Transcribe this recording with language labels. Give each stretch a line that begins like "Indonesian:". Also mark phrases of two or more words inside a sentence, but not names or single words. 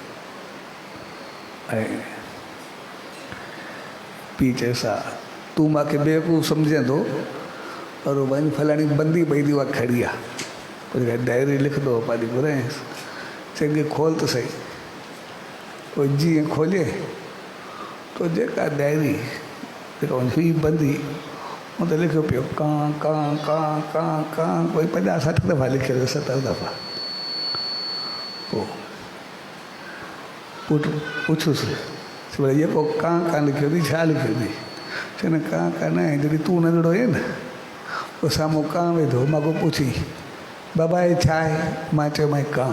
Sindhi: ऐं पीउ चयसि हा, तूं मूंखे बेवकूफ़ सम्झंदो, पर वञी फलाणी बंदी पई थी, उहा खड़ी आहे, पोइ डायरी लिखंदो पंहिंजी घुरायसि, चङी खोल त सही। पोइ जीअं खोले तो जेका डायरी जेका हुई बंदी, उन ते लिखियो पियो कां कां कां कां कां, कोई 50-60 दफ़ा लिखियो, 70 दफ़ा। पोइ पुटु पुछुसि, भई जेको कां कां लिखियो अथई, छा लिखियो अथई? चवनि कां कां न आहे, जॾहिं तूं नंढड़ो हुए न, पोइ साम्हूं कां वेठो, मां को पुछी बाबा हे छा आहे, मां चयोमांइ कां।